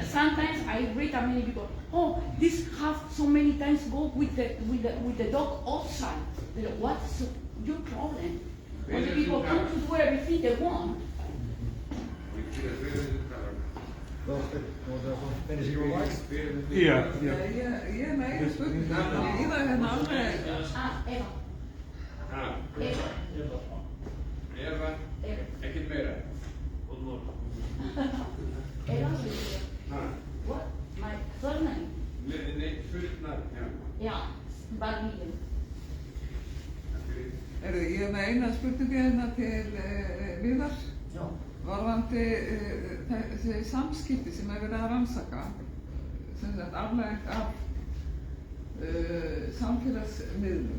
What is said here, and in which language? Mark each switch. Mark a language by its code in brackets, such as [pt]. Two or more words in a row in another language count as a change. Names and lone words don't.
[en] Sometimes I read many people, this have so many times go with the dog outside. What's your problem? When the people come to do everything they want. Yeah. [is] Ég meina spurning. Ég var hérna alveg. Eva, ekkert meira. [en] What? My surname? [is] Nei, fullt nafn, já. Bagvíðin. Ég er með eina spurningu hérna til Viðar. Varðandi þessi samskipti sem verið að rannsaka, sem sagt afleiðing af samfélagsmiðlum.